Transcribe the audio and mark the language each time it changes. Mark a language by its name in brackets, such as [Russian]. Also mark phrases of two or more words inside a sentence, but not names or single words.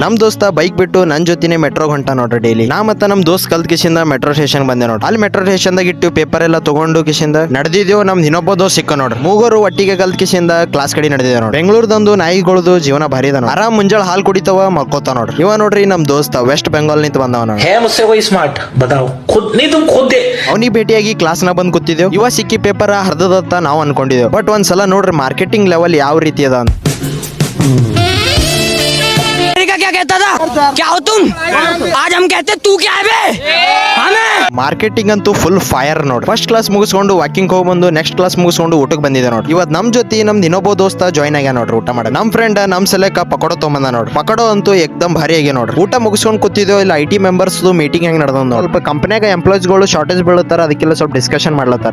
[Kannada] ನಮ್ ದೋಸ್ತ ಬೈಕ್ ಬಿಟ್ಟು ನನ್ ಜೊತೆನೆ ಮೆಟ್ರೋ ಹೊಂಟ ನೋಡ್ರಿ ಡೈಲಿ. ನಾ ಮತ್ತೆ ನಮ್ ದೋಸ್ತ್ ಕಲ್ತ್ ಕಿಶಿಂದ [English] metro station [Kannada] ಬಂದೆ ನೋಡ್ರಿ. ಅಲ್ಲಿ [English] metro station [Kannada] ದಾಗ ಇಟ್ಟು ಪೇಪರ್ ಎಲ್ಲ ತಗೊಂಡು ಕಿಶಿಂದ ನಡೆದಿದ್ದೇವು. ನಮ್ದು ಇನ್ನೊಬ್ಬ ದೋಸ್ತ್ ಸಿಕ್ಕ ನೋಡ್ರಿ. ಮೂವರು ಒಟ್ಟಿಗೆ ಕಲ್ತ್ ಕಿಶಿಂದ ಕ್ಲಾಸ್ ಕಡೆ ನಡೆದಿದೆ ನೋಡ್ರಿ. ಬೆಂಗಳೂರದಂದು ನಾಯಿಗಳದು ಜೀವನ ಭಾರಿ ಅದ. ಆರಾಮ್ ಮುಂಜಾಳ ಹಾಲ್ ಕುಡಿತಾವ, ಮಲ್ಕೋತಾವ ನೋಡ್ರಿ. ಇವ ನೋಡ್ರಿ ನಮ್ ದೋಸ್ತ ವೆಸ್ಟ್ ಬೆಂಗಾಲ್ ನಿಂತ ಬಂದವ ನೋಡ್ರಿ. [Hindi] है मुझसे कोई स्मार्ट बताओ खुद नहीं तुम खुद दे [Kannada] ಅವನಿಗೆ ಭೇಟಿಯಾಗಿ ಕ್ಲಾಸ್ ನ ಬಂದ್ ಕೂತಿದ್ದೇವ್. ಇವ ಸಿಕ್ಕಿ ಪೇಪರ್ ಹರ್ದದತ್ತ ನಾವು ಅನ್ಕೊಂಡಿದ್ದೇವ್. ಬಟ್ ಒಂದ್ಸಲ ನೋಡ್ರಿ [English] marketing level [Kannada] ಯಾವ ರೀತಿ ಅದ ಅಂತ. [Hindi] क्या कहता था? क्या हो तुम? आज हम कहते तू क्या है बे? हमें [Kannada] ಮಾರ್ಕೆಟಿಂಗ್ ಅಂತೂ [English] full fire [Kannada] ನೋಡ್ರಿ. [English] first class [Kannada] ಮುಗಿಸ್ಕೊಂಡು ವಾಕಿಂಗ್ ಹೋಗಿ ಬಂದು [English] next class [Kannada] ಮುಗಿಸ್ಕೊಂಡು ಊಟಕ್ಕೆ ಬಂದಿದೆ ನೋಡ್ರಿ. ಇವತ್ ನಮ್ ಜೊತೆ ನಮ್ದು ಇನ್ನೊಬ್ಬ ದೋಸ್ತ ಜಾಯ್ನ್ ಆಗ್ಯ ನೋಡ್ರಿ ಊಟ ಮಾಡ. ನಮ್ ಫ್ರೆಂಡ್ ನಮ್ ಸಲಕ ಪಕೋಡ ತೊಗೊಂಬಂದ ನೋಡ್ರಿ. ಪಕೋಡ ಅಂತೂ ಎಕ್ದಮ್ ಭಾರಿ ಆಗ್ಯ ನೋಡ್ರಿ. ಊಟ ಮುಗಿಸ್ಕೊಂಡು ಕೂತಿದ್ದೇವೆ. ಇಲ್ಲ [English] IT members meeting [Kannada] ಹೆಂಗ್ ನಡೆದ ಸ್ವಲ್ಪ ಕಂಪನಿಯಾಗ ಎಂಪ್ಲಾಯ್ಸ್ ಗಳು ಶಾರ್ಟೇಜ್ ಬೀಳತ್ತಾರ, ಅದಕ್ಕೆಲ್ಲ ಸ್ವಲ್ಪ ಡಿಸ್ಕಷನ್ ಮಾಡ್ಲತ್ತಾರ.